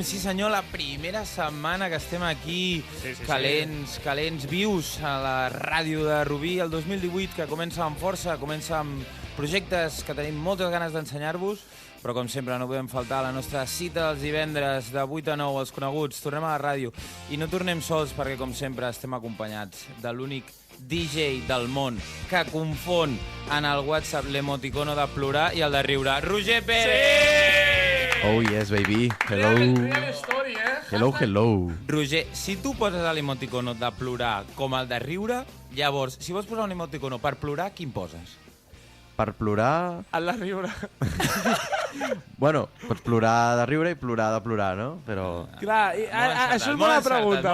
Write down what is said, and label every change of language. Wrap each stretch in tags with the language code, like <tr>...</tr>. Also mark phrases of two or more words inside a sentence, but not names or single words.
<ca>Sí, senyor, la primera setmana que estem aquí, calents, vius, a la ràdio de Rubí, el 2018, que comença amb força, comença amb projectes que tenim moltes ganes d'ensenyar-vos, però com sempre no podem faltar la nostra cita dels divendres de 8 a 9, els coneguts. Tornem a la ràdio i no tornem sols perquè, com sempre, estem acompanyats de l'únic DJ del món que confon en el WhatsApp l'emoticono de plorar i el de riure. Roger Pérez!</ca> <en>Oh yes, baby. Hello. Real story, Hello.</en> <ca>Roger, si tu poses l'emoticono de plorar com el de riure, llavors, si vols posar un emoticono per plorar, quin poses? Per plorar... El de riure. Bueno, pots plorar de riure i plorar de plorar, no? Però... Clar, això és bona pregunta.</ca>